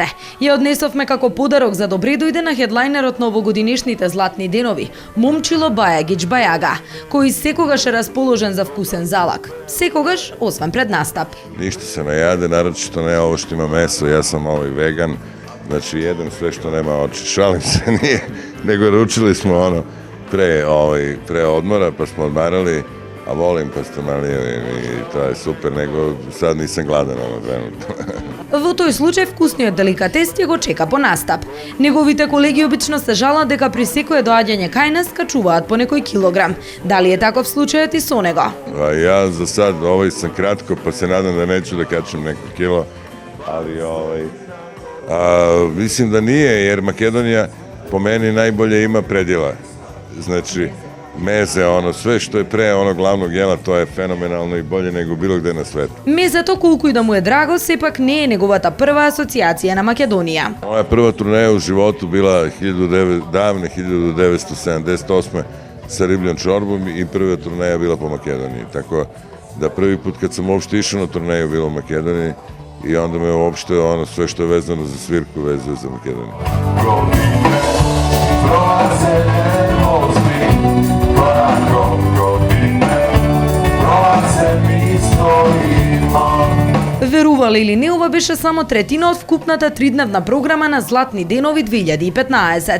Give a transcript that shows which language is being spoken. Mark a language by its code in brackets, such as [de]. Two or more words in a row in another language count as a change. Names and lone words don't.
[mk] Ја однесовме како подарок за добре дојде на хедлайнерот на овогодинешните Златни денови, Момчило Бајагич Бајага, кој секогаш е расположен за вкусен залак. Секогаш, освен пред настап. [sr] Ништо се не јаде, нарочито не ово што има месо, јас сам веган, значи едем све што нема очи. Шалим се, ние, него ручили смо pre odmora, pa smo odmarali, a volim pastramalije i to je super, nego sad nisam gladan trenutno. [mk] Во тој случај вкусниот деликатес ќе го чека по настап. Неговите колеги обично се жалат дека при секое доаѓање кај нас качуваат по некој килограм. Дали е таков случајот и со него? [sr] Ja za sad sam kratko, pa se nadam da neću da kačem neko kilo, ali mislim da nije, jer Makedonija po meni najbolje ima predjela. Znači, meze, sve što je pre onog glavnog jela, to je fenomenalno i bolje nego bilo gde na svetu. [mk] Мезето, колку и да му е драго, сепак не е неговата прва асоциација на Македонија. [sr] Moja prva turneja u životu bila davne 1978. sa ribljom čorbom i prva turneja bila po Makedoniji. Tako da prvi put kad sam uopšte išao na turneju bilo u Makedoniji i onda me uopšte sve što je vezano za svirku vezuje za Makedoniju. [mk] Верували или не, ова беше само третина од вкупната тридневна програма на Златни денови 2015.